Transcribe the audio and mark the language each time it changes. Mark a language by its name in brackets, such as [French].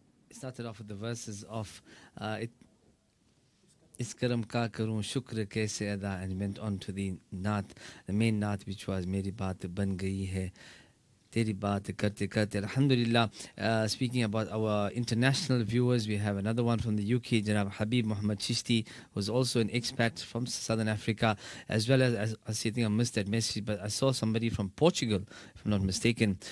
[English] Started off with the verses of it. [Urdu] اس کرم کا کروں شکر کیسے ادا. [English] And went on to the naat, the main naat, which was [Urdu] میری بات بن گئی ہے تیری بات کرتے کرتے. [English] Alhamdulillah. Speaking about our international viewers, we have another one from the UK, Janab Habib Muhammad Chishti, who's also an expat from Southern Africa, as well as I think I missed that message, but I saw somebody from Portugal, if I'm not mistaken.